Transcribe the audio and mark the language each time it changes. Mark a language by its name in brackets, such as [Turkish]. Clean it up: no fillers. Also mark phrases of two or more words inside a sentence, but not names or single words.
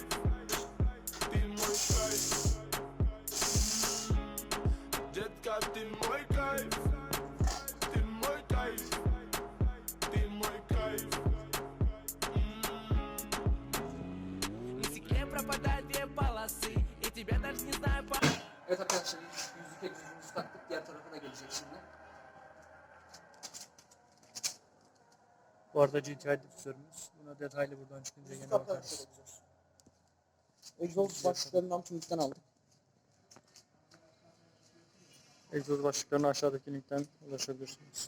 [Russian] Ты мой кайф. Детка, ты мой кайф. Ты мой кайф. Ты мой кайф. На стекле пропадают две полосы, и тебя даже не знаю по... [Turkish] Evet arkadaşlar, yüzlük egzozumuzu taktık. Diğer tarafa da gelecek şimdi. Bu arada GTI difüzörümüz. Buna detaylı buradan çıkınca yine bakarız. Egzoz başlıklarından tümlükten aldık. Egzoz başlıklarına aşağıdaki linkten ulaşabilirsiniz.